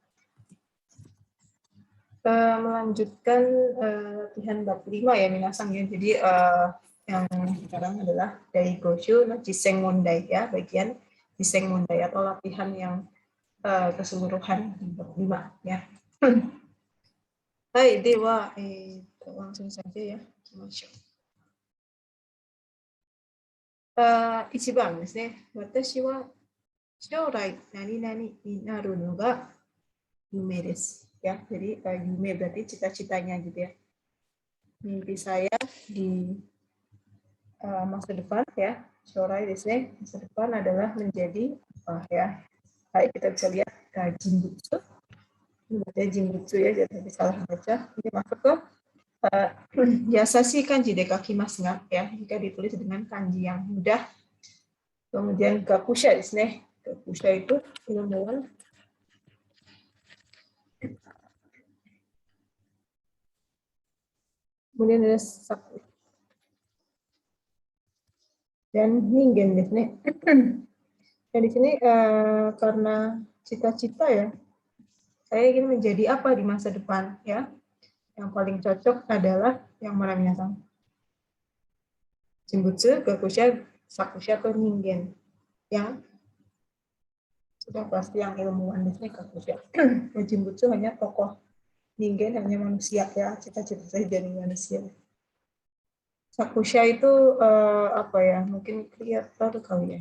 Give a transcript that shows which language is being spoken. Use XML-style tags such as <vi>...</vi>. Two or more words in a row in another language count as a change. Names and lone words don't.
<id>Melanjutkan latihan bab 5 ya minasan ya. Jadi yang sekarang adalah</id> <ja>だいごしゅ の じせん もんだい</ja> <id>ya, bagian</id> <ja>じせん もんだい</ja> <id>atau latihan yang keseluruhan di bab 5 ya.</id> <ja>はい、では,</ja> <id>langsung saja ya.</id> <ja>一番 です ね. 私 は 将来 なになに に なる の が 夢 です.</ja> <id>Ya, jadi yume berarti cita-citanya gitu ya. Mimpi saya di masa depan ya,</id> <ja>将来 です ね,</ja> <id>masa depan adalah menjadi apa ya. Baik, kita bisa lihat Jinbutsu. Ini baca Jinbutsu ya, jadi salah baca. Ini masuk ke</id> <ja>易しい 漢字 で 書きます が</ja> <id>ya, jika ditulis dengan kanji yang mudah. Kemudian</id> <ja>学者 です ね.</ja> <id>Gakusha itu ilmuwan. Kemudian ada Saku.</id> <ja>Dan 人間 です ね.</ja> <id>Dan di sini karena cita-cita ya, saya ingin menjadi apa di masa depan ya. Yang paling cocok adalah yang mana minasan?</id> <ja>人物、学者, Sakusha, atau Ningen.</ja> <id>Yang sudah pasti yang ilmuwan di sini Gakusha. Jinbutsu hanya tokoh, Ningen hanya manusia ya, cita-cita saya jadi manusia. Sakusha itu apa ya? Mungkin kreator kali ya.</id>